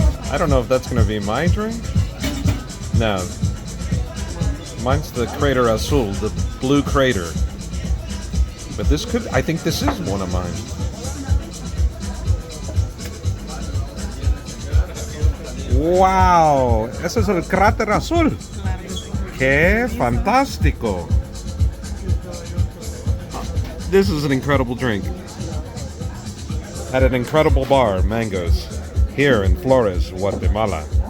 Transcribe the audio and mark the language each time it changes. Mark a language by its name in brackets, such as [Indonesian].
[English] I don't know if that's going to be my drink. No. Mine's the Crater Azul, the blue crater. But this could, I think this is one of mine. [Spanish] Wow, ese es el Cráter Azul. Qué fantástico. [English] This is an incredible drink. At an incredible bar, Mangoes, here in Flores, Guatemala.